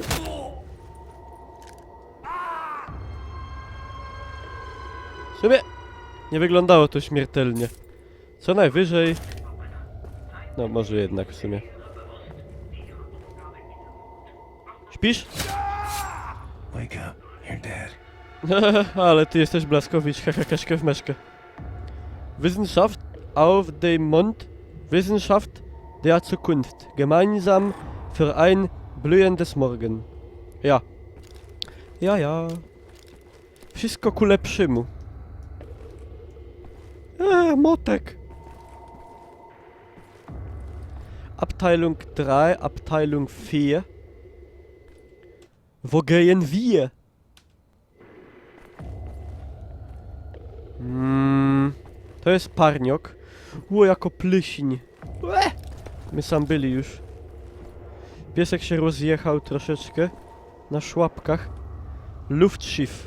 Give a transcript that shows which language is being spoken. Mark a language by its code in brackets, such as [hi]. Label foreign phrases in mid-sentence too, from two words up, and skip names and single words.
[pl] W sumie nie wyglądało to śmiertelnie. Co najwyżej... No, może jednak w sumie. Śpisz? [en] Wake up. You're dead. [pl] Ale ty jesteś Blaskowicz, hehekeszkę w meszkę. [de] Wissenschaft auf dem Mond, Wissenschaft der Zukunft. Gemeinsam für ein blühendes Morgen. Ja. Ja, ja. [pl] Wszystko ku lepszymu. Motek. [de] Abteilung 3, Abteilung 4. Wo gehen wir? [pl] To jest parniok. Jako plysiń. My sam byli już. Piesek się rozjechał troszeczkę. Na szłapkach. Luftschiff.